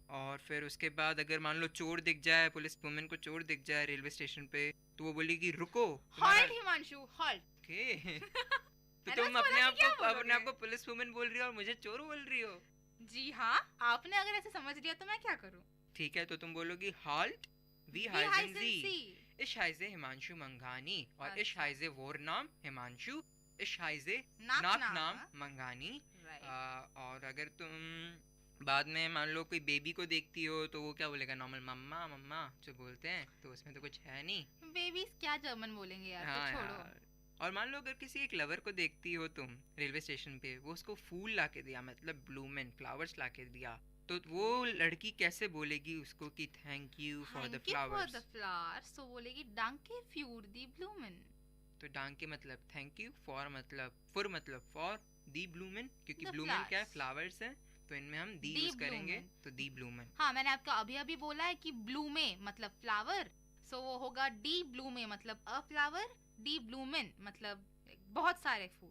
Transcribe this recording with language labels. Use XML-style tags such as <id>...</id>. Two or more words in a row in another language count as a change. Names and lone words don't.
<hi>और फिर उसके बाद अगर मान लो चोर दिख जाए,</hi> <en>police women</en> <hi>को चोर दिख जाए</hi> <en>railway station</en> <hi>पे, तो वो बोलेगी रुको।</hi> <de>Halt हिमांशु, halt।</de> <hi>ओके। तो तुम अपने आप को</hi> <en>police women</en> <hi>बोल रही हो और मुझे चोर बोल रही हो? जी हाँ, आपने अगर ऐसे समझ लिया तो मैं क्या करूँ? ठीक है, तो तुम बोलोगी</hi> <de>Halt wie Wie heißen heißen Sie? Sie? Ich heiße हिमांशु मंगानी</de> <hi>और</hi> <de>ich</de> <hi>अच्छा।</hi> <de>heiße Vornamen</de> <hi>हिमांशु,</hi> <de>ich heiße Nachname, Nachnamen मंगानी।</de> <hi>right? और अगर तुम बाद में मान लो कोई बेबी को देखती हो तो वो क्या बोलेगा, नॉर्मल मम्मा मम्मा जो बोलते हैं, तो उसमें तो कुछ है नहीं। बेबीज क्या जर्मन बोलेंगे यार, तो हाँ छोड़ो। यार। और मान लो अगर किसी एक लवर को देखती हो तुम</hi> <en>railway station</en> <hi>पे, वो उसको फूल ला के दिया, मतलब ब्लूमेन फ्लावर्स ला के दिया, तो वो लड़की कैसे बोलेगी उसको कि</hi> <en>thank you for the Thank you for फ्लावर्स? the flowers, so</en> <de>बोलेगी danke für die Blumen।</de> <hi>तो डांके मतलब</hi> <en>thank you,</en> <hi>फॉर मतलब फॉर,</hi> <de>die Blumen</de> <hi>क्योंकि</hi> <en>The</en> <hi>ब्लूमेन क्या है,</hi> <en>flowers।</en> <hi>फ्लावर्स है, तो इनमें हम दी</hi> <de>Die</de> <hi>यूज करेंगे,</hi> <de>Blumen।</de> <hi>तो</hi> <de>die Blumen.</de> <hi>हाँ, मैंने आपको अभी अभी बोला है कि ब्लूमे मतलब फ्लावर, सो वो होगा</hi> <de>die Blume</de> <hi>मतलब</hi> <en>a flower,</en> <de>die Blumen</de> <hi>मतलब बहुत सारे फूल।</hi>